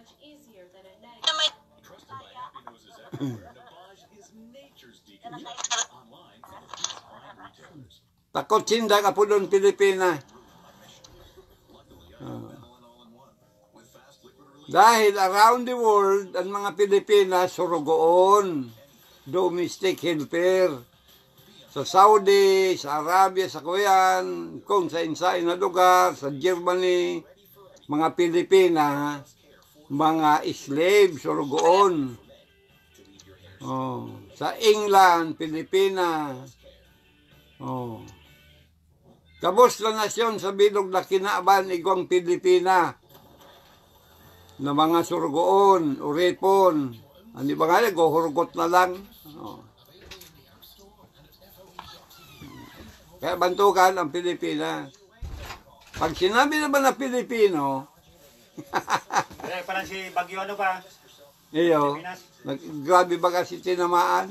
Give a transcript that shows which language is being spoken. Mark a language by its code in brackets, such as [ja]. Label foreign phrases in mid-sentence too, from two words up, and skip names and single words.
[bik] Takot sinda ka po doon, Pilipina. [en] Oh. Dahil around the world, [bik] ang mga Pilipina surugoon, [en] domestic helper. [bik] Sa Saudi, sa Arabia, sa Kuwait, kung sa insay na lugar, sa Germany, mga Pilipina, mga slave, surugoon. Oh, sa England, Pilipina. Oh. Kabos na nasyon sa bilog na kinaaban, igwang Pilipina. Na mga surugoon, uripon. Ano ba nga, guhurugot na lang. Oh. Kaya bantukan ang Pilipinas. [tl] Pag sinabi naman na Pilipino, parang si Bagyo ano pa? [bik] iyo, grabe ba kasi tinamaan?